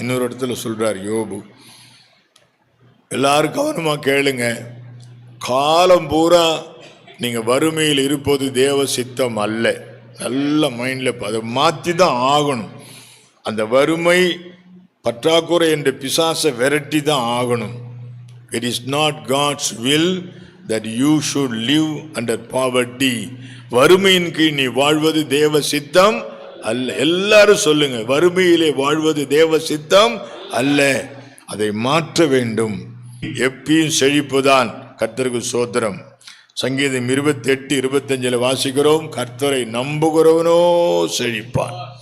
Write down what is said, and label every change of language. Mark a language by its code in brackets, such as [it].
[ta] இன்னொரு இடத்துல சொல்றார் யோபு. எல்லாரும் கவனமா கேளுங்க. காலம் பூரா நீங்க வறுமையில் இருப்பது தேவ சித்தம் அல்ல. நல்ல மைண்ட்ல அதை மாத்தி தான் ஆகணும். அந்த வறுமை பற்றாக்குறை என்ற பிசாசை விரட்டி தான் ஆகணும். [en] It is not God's will that you should live under poverty. [ta] வறுமையின் கீழ் நீ வாழ்வது தேவ சித்தம் அல்ல. எல்லாரும் சொல்லுங்க, வறுமையிலே வாழ்வது தேவ சித்தம் அல்ல. அதை மாற்ற வேண்டும். எப்பயும் செழிப்புதான். கர்த்தருக்கு சோத்திரம். சங்கீதம் 28:25 வாசிக்கிறோம், கர்த்தரை நம்புகிறவனோ செழிப்பான்.